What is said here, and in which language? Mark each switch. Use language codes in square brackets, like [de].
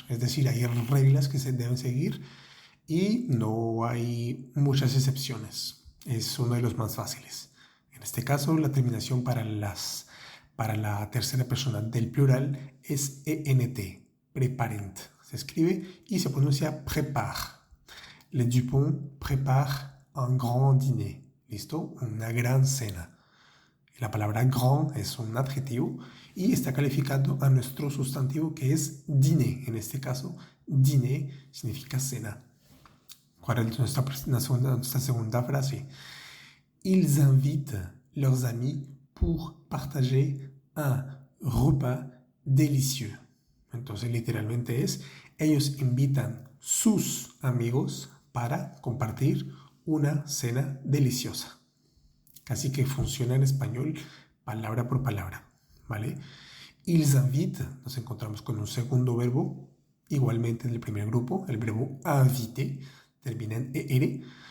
[es] Es decir, hay reglas que se deben seguir y no hay muchas excepciones. Es uno de los más fáciles. En este caso, la terminación para la tercera persona del plural es ENT, preparent. Se escribe y se pronuncia prépare. [fr] Les Dupont préparent un grand dîner. [es] ¿Listo? Una gran cena. La palabra grand es un adjetivo y está calificando a nuestro sustantivo que es dîner. En este caso, dîner significa cena. ¿Cuál es nuestra segunda frase? [fr] Ils invitent leurs amis pour partager un repas délicieux. [es] Entonces, literalmente es, ellos invitan sus amigos para compartir una cena deliciosa. Casi que funciona en español palabra por palabra, ¿vale? [fr] Ils invitent, [es] nos encontramos con un segundo verbo, igualmente en el primer grupo, el verbo inviter, termina en ER.